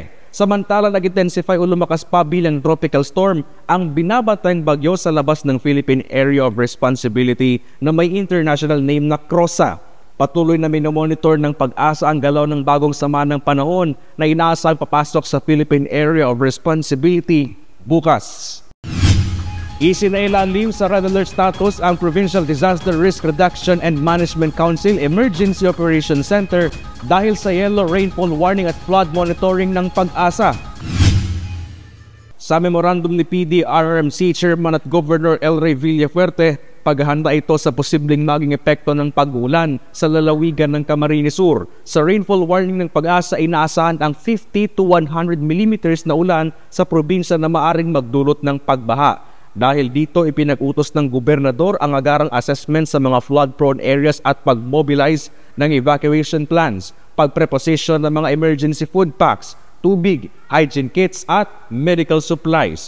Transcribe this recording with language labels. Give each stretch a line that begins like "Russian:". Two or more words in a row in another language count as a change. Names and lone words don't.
Filipino: Samantala nag-intensify o lumakas pa bilang
English: tropical storm
Filipino: ang binabatayang bagyo sa labas ng Philippine Area of Responsibility na may
English: international name
Filipino: na CROSA. Patuloy na minomonitor ng Pag-asa ang galaw ng bagong sama ng panahon na inaasang papasok sa Philippine Area of Responsibility bukas. Isinailalim sa
English: red alert status
Filipino: ang Provincial Disaster Risk Reduction and Management Council Emergency Operations Center dahil sa
English: yellow rainfall warning
Filipino: at
English: flood monitoring
Filipino: ng Pag-asa. Sa memorandum ni PDRRMC Chairman at Governor El Rey Villafuerte, paghahanda ito sa posibleng maging epekto ng pag-ulan sa lalawigan ng Camarines Sur. Sa
English: rainfall warning
Filipino: ng Pag-asa, inaasahan ang 50 to 100 mm na ulan sa probinsya na maaring magdulot ng pagbaha. Dahil dito ipinag-utos ng gobernador ang agarang assessment sa mga
English: flood-prone areas
Filipino: at pag-mobilize ng
English: evacuation plans,
Filipino: pagpreposition ng mga
English: emergency food packs,
Filipino: tubig,
English: hygiene kits
Filipino: at
English: medical supplies.